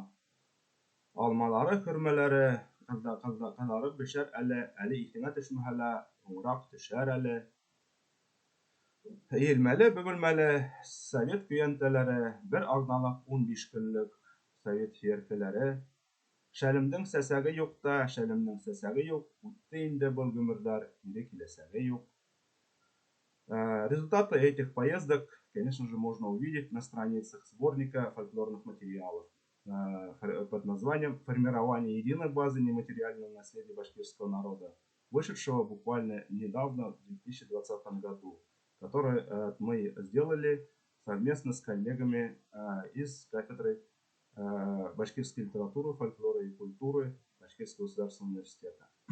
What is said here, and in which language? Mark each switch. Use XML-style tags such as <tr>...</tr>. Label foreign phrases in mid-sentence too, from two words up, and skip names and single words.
<ba>Алмалары, хөрмәләре, кызлары бешәр әле исеңә төшмәһә лә, һуңрак төшәр әле. Иелмәле, бөгелмәле совет көянтәләре, бер агналык 15 көнлек совет фиеркеләре. Шәлемнең сәсәге юк та, шәлемнең сәсәге юк, үтте инде был гомерләр, кире киләсәге юк.</ba> <ru>Результаты этих поездок, конечно же, можно увидеть на страницах сборника фольклорных материалов под названием «Формирование единой базы нематериального наследия башкирского народа», вышедшего буквально недавно, в 2020 году, который мы сделали совместно с коллегами из кафедры башкирской литературы, фольклора и культуры Башкирского государственного университета.</ru>